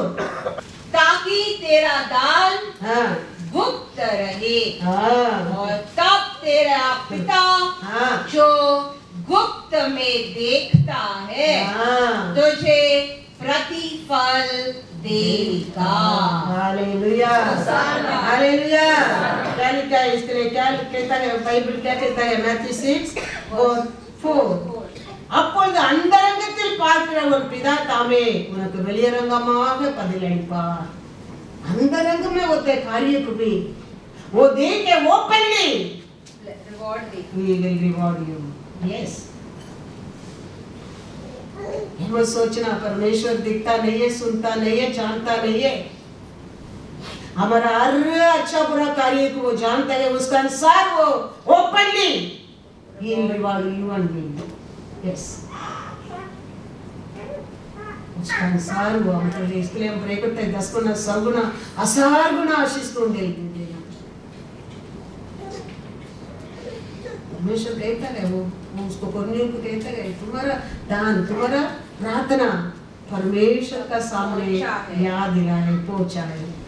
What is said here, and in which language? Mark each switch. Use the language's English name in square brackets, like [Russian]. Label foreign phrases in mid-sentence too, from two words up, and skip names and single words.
[Hindi] ताकि तेरा दान गुप्त रहे और तब तेरा पिता जो गुप्त में देखता है तुझे प्रतिफल देगा। हालेलुया, हालेलुया। क्या लिखा है इसके लिए? क्या कहता है बाइबल? क्या कहता है? मत्ती 6:4, [Tamil] அப்பொழுது அந்தரங்கத்தில் பார்க்கிற ஒரு பிதா தாமே உனக்கு வெளியரங்கமாக பதிலளிப்பார்। [Hindi] अंतरंग में होते कार्य को भी वो देखे [English] openly he will reward you. [Hindi] yes, वो सोचना परमेश्वर दिखता नहीं है, सुनता नहीं है, जानता नहीं है। हमारा हर अच्छा बुरा कार्य को वो जानता है, उसका अनुसार वो [English] openly he will reward you and me. [Hindi] yes, उसका अनुसार वो हमको, इसके लिए हम प्रे करते हैं 10 गुना 100 गुना 1000 गुना आशीष को देगा। परमेश्वर कहता है, वो उसको करने को कहता है, तुम्हारा दान, तुम्हारा प्रार्थना परमेश्वर का सामने याद दिला है, पहुंचा है।